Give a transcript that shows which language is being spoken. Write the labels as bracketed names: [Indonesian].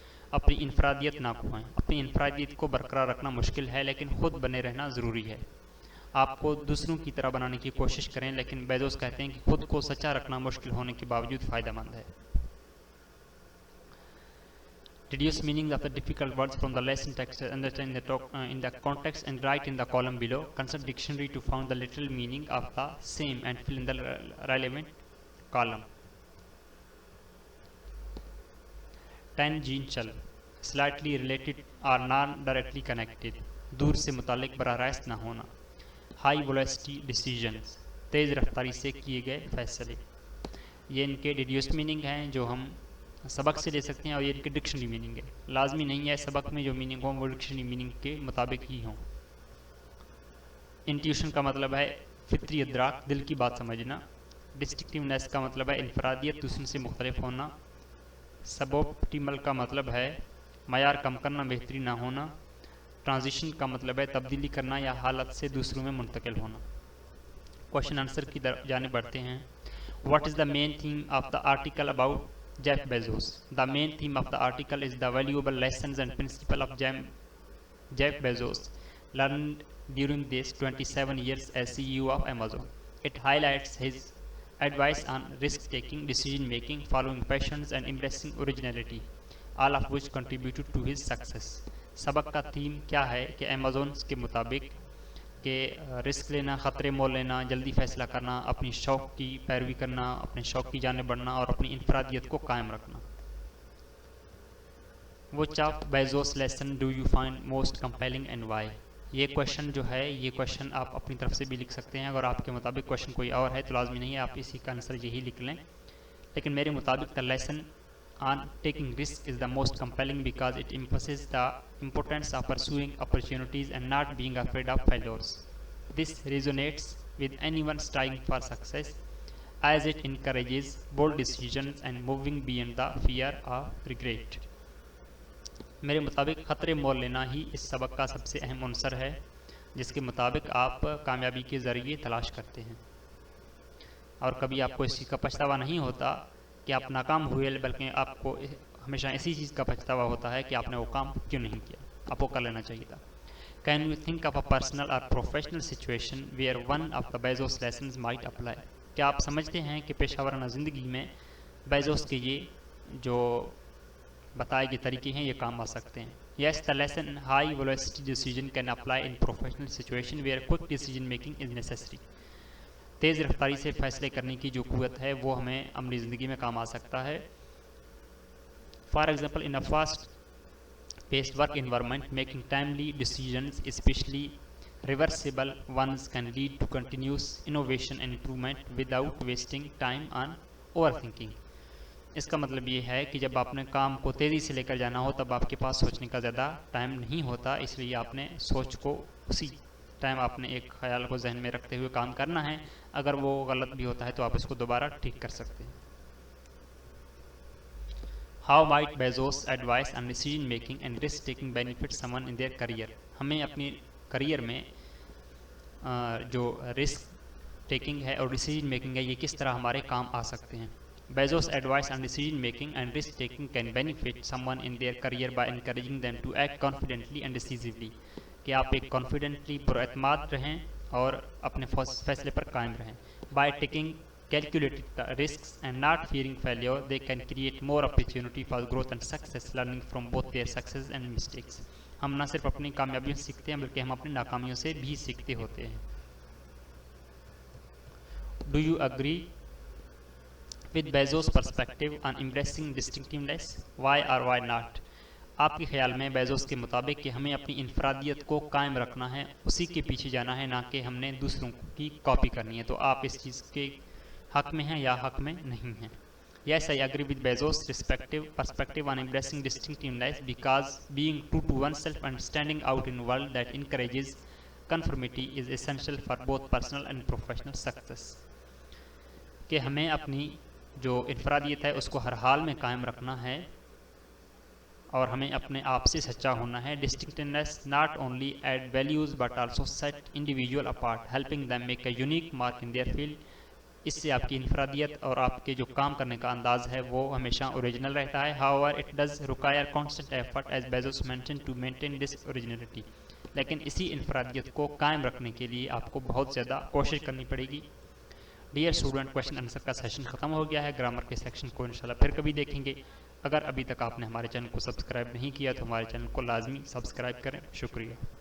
[Urdu] اپنی انفرادیت نہ کھوئیں۔ اپنی انفرادیت کو برقرار رکھنا مشکل ہے لیکن خود بنے رہنا ضروری ہے۔ آپ کو دوسروں کی طرح بنانے کی کوشش کریں، لیکن بیزوس کہتے ہیں کہ خود کو سچا رکھنا مشکل ہونے کے باوجود فائدہ مند ہے۔ [English] Deduce meanings of the difficult words from the lesson text, understand in the context and write in the column below. Consult dictionary to find the literal meaning of the same and fill in the relevant column. Tangential, slightly related or non-directly connected. [Urdu] دور سے متعلق براہ راست نہ ہونا۔ High velocity decisions, تیز رفتاری سے کیے گئے فیصلے. یہ ان کے ڈیڈیوسڈ میننگ ہیں جو ہم سبق سے لے سکتے ہیں، اور یہ ان کے ڈکشنری میننگ ہے. لازمی نہیں ہے سبق میں جو میننگ ہوں وہ ڈکشنری میننگ کے مطابق ہی ہوں. انٹیوشن کا مطلب ہے فطری ادراک، دل کی بات سمجھنا. ڈسٹنکٹیونیس کا مطلب ہے انفرادیت، دوسروں سے مختلف ہونا. سب آپٹیمل کا مطلب ہے معیار کم کرنا، بہتری نہ ہونا. ٹرانزیشن کا مطلب ہے تبدیلی کرنا یا حالت سے دوسروں میں منتقل ہونا. کوشچن آنسر کی جانب بڑھتے ہیں. [English] What is the main theme of the article about Jeff Bezos? The main theme of the article is the valuable lessons and principles of Jeff Bezos learned during these 27 years as CEO of Amazon. It highlights his advice on risk-taking, decision-making, following passions, and embracing originality, all of which contributed to his success. [Urdu] سبق کا theme کیا ہے کہ Amazon کے مطابق کہ risk لینا، خطرے مول لینا، جلدی فیصلہ کرنا، اپنی شوق کی پیروی کرنا، اپنے شوق کی جانب بڑھنا اور اپنی انفرادیت کو قائم رکھنا. [English] Which of Bezos' lesson do you find most compelling and why? [Urdu] یہ کویشچن جو ہے، یہ کویشچن آپ اپنی طرف سے بھی لکھ سکتے ہیں. اگر آپ کے مطابق کویشچن کوئی اور ہے تو لازمی نہیں ہے آپ اسی کا آنسر یہی لکھ لیں. لیکن میرے مطابق [English] the lesson on taking risk is the most compelling because it emphasizes the importance of pursuing opportunities and not being afraid of failures. This resonates with anyone striving for success as it encourages bold decisions and moving beyond the fear of regret. [Urdu] میرے مطابق خطرے مول لینا ہی اس سبق کا سب سے اہم عنصر ہے جس کے مطابق آپ کامیابی کے ذریعے تلاش کرتے ہیں، اور کبھی آپ کو اس چیز کا پچھتاوا نہیں ہوتا کہ آپ ناکام ہوئے، بلکہ آپ کو ہمیشہ اسی چیز کا پچھتاوا ہوتا ہے کہ آپ نے وہ کام کیوں نہیں کیا، آپ کو کر لینا چاہیے تھا. [English] Can you think of a personal or professional situation where one of the Bezos lessons might apply? [Urdu] کیا آپ سمجھتے ہیں کہ پیشہ ورانہ زندگی میں بیزوس کے یہ جو بتائے گئے طریقے ہیں یہ کام آ سکتے ہیں؟ [English] Yes, the lesson high velocity decision can apply in professional situation where quick decision making is necessary. [Urdu] تیز رفتاری سے فیصلے کرنے کی جو قوت ہے وہ ہمیں عملی زندگی میں کام آ سکتا ہے. [English] For example, in a fast-paced work environment, making timely decisions, especially reversible ones, can lead to continuous innovation and improvement without wasting time on overthinking. [Urdu] اس کا مطلب یہ ہے کہ جب آپ نے کام کو تیزی سے لے کر جانا ہو تب آپ کے پاس سوچنے کا زیادہ ٹائم نہیں ہوتا، اس لیے آپ نے سوچ کو اسی ٹائم آپ نے ایک خیال کو ذہن میں رکھتے ہوئے کام کرنا ہے. اگر وہ غلط بھی ہوتا ہے تو آپ اس کو دوبارہ ٹھیک کر سکتے ہیں. [English] How might Bezos' advice on decision making and risk taking benefit someone in their career? [Urdu] ہمیں اپنی کریئر میں جو رسک ٹیکنگ ہے اور ڈیسیجن میکنگ ہے یہ کس طرح ہمارے کام آ سکتے ہیں. [English] Bezos' advice on decision making and risk taking can benefit someone in their career by encouraging them to act confidently and decisively. [Urdu] کہ آپ ایک کانفیڈنٹلی پراعتماد رہیں اور اپنے فیصلے پر قائم رہیں. [English] By taking calculated risks and not fearing failure, they can create more opportunity for growth and success, learning from both their successes and mistakes. [Urdu] ہم نہ صرف اپنی کامیابیوں سے سیکھتے ہیں بلکہ ہم اپنی ناکامیوں سے بھی سیکھتے ہوتے ہیں. [English] Do you agree with Bezos' perspective on embracing distinctiveness? Why or why not? [Urdu] آپ کے خیال میں بیزوس کے مطابق کہ ہمیں اپنی انفرادیت کو قائم رکھنا ہے، اسی کے پیچھے جانا ہے، نہ کہ ہم نے دوسروں کی کاپی کرنی ہے، تو آپ اس چیز کے حق میں ہیں یا حق میں نہیں ہیں؟ [English] Yes, I agree with Bezos' perspective on embracing distinctiveness because being true to oneself and standing out in a world that encourages conformity is essential for both personal and professional success. [Urdu] کہ ہمیں اپنی جو انفرادیت ہے اس کو ہر حال میں قائم رکھنا ہے اور ہمیں اپنے آپ سے سچا ہونا ہے. [English] Distinctiveness not only add values but also set individual apart, helping them make a unique mark in their field. [Urdu] اس سے آپ کی انفرادیت اور آپ کے جو کام کرنے کا انداز ہے وہ ہمیشہ اوریجنل رہتا ہے. [English] However, it does require constant effort as Bezos mentioned to maintain this originality. [Urdu] لیکن اسی انفرادیت کو قائم رکھنے کے لیے آپ کو بہت زیادہ کوشش کرنی پڑے گی. ڈیئر اسٹوڈنٹ، کویشچن آنسر کا سیشن ختم ہو گیا ہے. گرامر کے سیکشن کو انشاءاللہ پھر کبھی دیکھیں گے. اگر ابھی تک آپ نے ہمارے چینل کو سبسکرائب نہیں کیا تو ہمارے چینل کو لازمی سبسکرائب کریں. شکریہ.